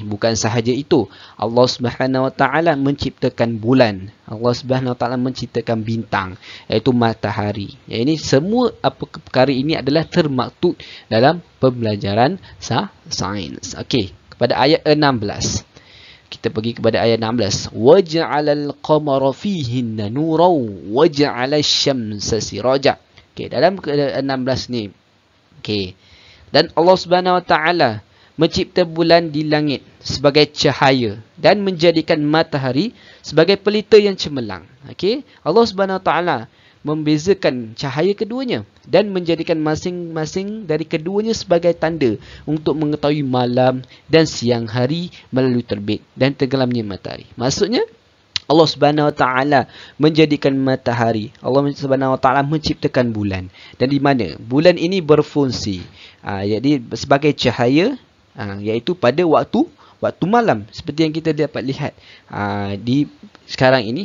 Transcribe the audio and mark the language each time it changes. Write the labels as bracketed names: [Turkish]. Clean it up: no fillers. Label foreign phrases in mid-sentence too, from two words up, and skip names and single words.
[Malay] Bukan sahaja itu, [Arabic] الله سبحانه وتعالى [Malay] menciptakan bulan. [Arabic] الله سبحانه وتعالى [Malay] menciptakan bintang, iaitu matahari. Yang ini semua perkara ini adalah termaktub dalam pembelajaran sains. Okey, kepada ayat 16. Kita pergi kepada ayat 16. [Arabic] وجعل القمر فيهن نورا وجعل الشمس سراجا. [Malay] Okey, dalam 16 ni. Okey. Dan [Arabic] الله سبحانه وتعالى [Malay] mencipta bulan di langit sebagai cahaya dan menjadikan matahari sebagai pelita yang cemerlang. Okey. [Arabic] الله سبحانه وتعالى [Malay] membezakan cahaya keduanya dan menjadikan masing-masing dari keduanya sebagai tanda untuk mengetahui malam dan siang hari melalui terbit dan tenggelamnya matahari. Maksudnya [Arabic] الله سبحانه وتعالى [Malay] menjadikan matahari, [Arabic] الله سبحانه وتعالى [Malay] menciptakan bulan, dan di mana bulan ini berfungsi jadi sebagai cahaya, iaitu pada waktu malam, seperti yang kita dapat lihat di sekarang ini.